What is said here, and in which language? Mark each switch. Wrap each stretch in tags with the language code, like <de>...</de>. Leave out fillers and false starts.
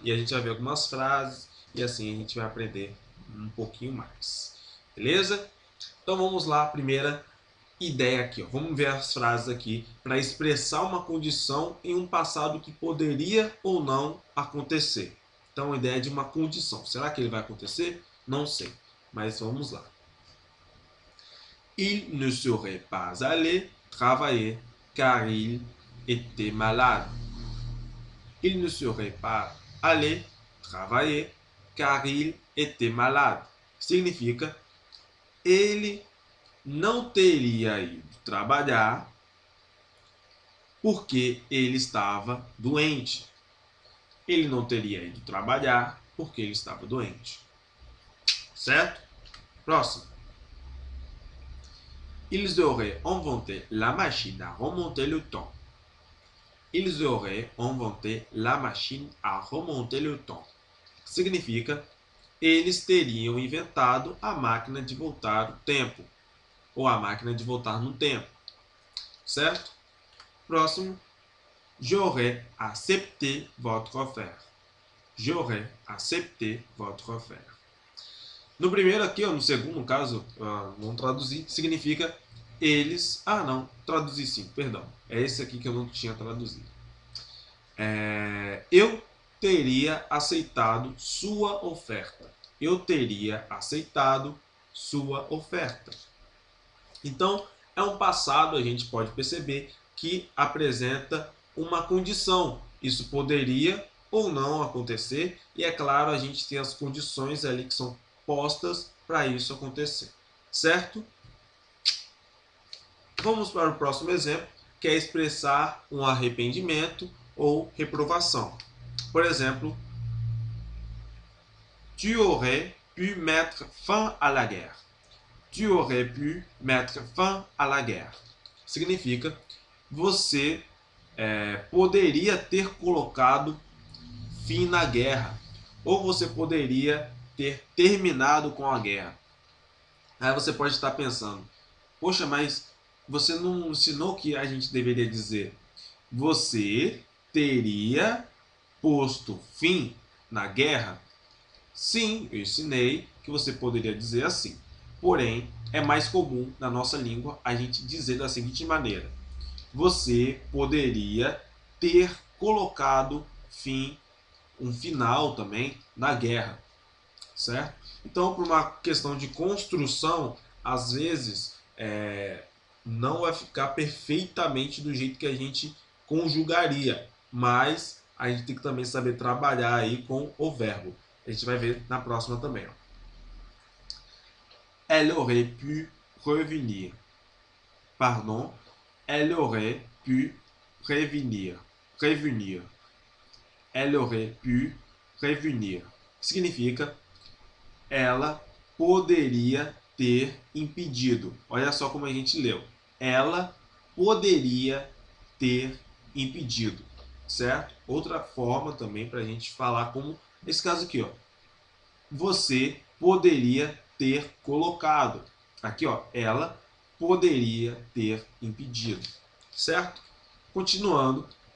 <pt>E a gente vai ver algumas frases e assim a gente vai aprender um pouquinho mais. Beleza? Então vamos lá, primeira ideia aqui. Ó. Vamos ver as frases aqui para expressar uma condição em um passado que poderia ou não acontecer. Então, a ideia de uma condição. Será que ele vai acontecer? Não sei. Mas vamos lá.</pt> <fr>Il ne serait pas allé travailler car il était malade. Il ne serait pas allé travailler car il était malade.</fr> <pt>Significa, ele não teria ido trabalhar porque ele estava doente. Ele não teria ido trabalhar porque ele estava doente. Certo? Próximo.</pt> <fr>Ils auraient inventé la machine à remonter le temps. Ils auraient inventé la machine à remonter le temps.</fr> <pt>Significa, eles teriam inventado a máquina de voltar o tempo. Ou a máquina de voltar no tempo. Certo? Próximo.</pt> <fr>J'aurais accepté votre offre. J'aurais accepté votre offre.</fr> <pt>No primeiro aqui, ó, no segundo, no caso, vamos traduzir, significa eles... Ah, não, traduzi sim, perdão. É esse aqui que eu não tinha traduzido. Eu teria aceitado sua oferta. Eu teria aceitado sua oferta. Então, é um passado, a gente pode perceber, que apresenta uma condição. Isso poderia ou não acontecer, e é claro, a gente tem as condições ali que são postas para isso acontecer, certo? Vamos para o próximo exemplo, que é expressar um arrependimento ou reprovação. Por exemplo,</pt> <fr>tu aurais pu mettre fin à la guerre. Tu aurais pu mettre fin à la guerre.</fr> <pt>Significa, você poderia ter colocado fim na guerra, ou você poderia ter terminado com a guerra. Aí você pode estar pensando, poxa, mas você não ensinou que a gente deveria dizer você teria posto fim na guerra? Sim, eu ensinei que você poderia dizer assim. Porém, é mais comum na nossa língua a gente dizer da seguinte maneira: você poderia ter colocado fim, um final também, na guerra, certo? Então, por uma questão de construção, às vezes não vai ficar perfeitamente do jeito que a gente conjugaria, mas a gente tem que também saber trabalhar aí com o verbo. A gente vai ver na próxima também. Ó.</pt> <fr>Elle aurait pu revenir. Pardon, elle aurait pu prévenir. Prévenir. Elle aurait pu prévenir.</fr> <pt>Significa, ela poderia ter impedido. Olha só como a gente leu. Ela poderia ter impedido, certo? Outra forma também para a gente falar como esse caso aqui, ó. Você poderia ter colocado. Aqui, ó, ela poderia ter impedido, certo? Continuando.</pt>